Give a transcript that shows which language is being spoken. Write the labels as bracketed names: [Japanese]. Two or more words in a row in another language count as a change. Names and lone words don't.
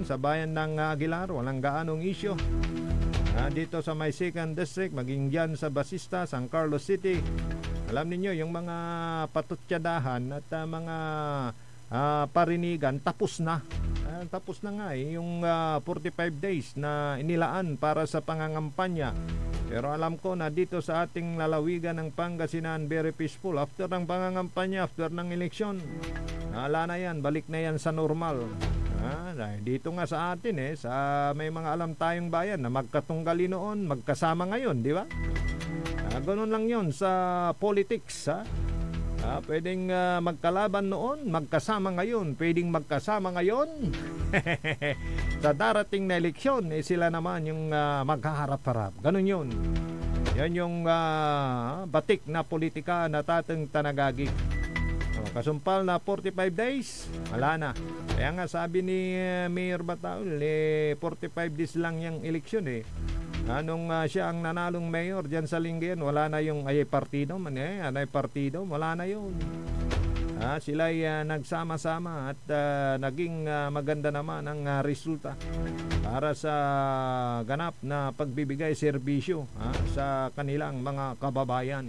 [Filipino] Sa bayan ng Aguilar, walang gaanong issue. Dito sa may 2nd District, maging dyan sa Basista, San Carlos City, alam niyo yung mga patutyadahan at mga parinigan tapos na. Tapos na nga yung 45 days na inilaan para sa pangangampanya. Pero alam ko na dito sa ating lalawigan ng Pangasinan, [English] very peaceful. [Filipino] After ng pangangampanya, after ng eleksyon, wala na yan, balik na yan sa normal. Dito nga sa atin sa may mga alam tayong bayan na magkatunggali noon, magkasama ngayon, di ba? Ganun lang yon sa politics. Pwedeng magkalaban noon, magkasama ngayon. Pwedeng magkasama ngayon. Sa darating na eleksyon, sila naman yung magkaharap-harap. Ganun yun. Yan yung batik na politika na tatang tanagagi. Kasumpal na 45 days, wala na. Kaya nga sabi ni Mayor Bataul, 45 days lang yung eleksyon Anong siya ang nanalong mayor dyan sa Lingayen, wala na yung partido man partido, wala na yun. Sila ay nagsama-sama at naging maganda naman ang resulta para sa ganap na pagbibigay serbisyo sa kanilang mga kababayan.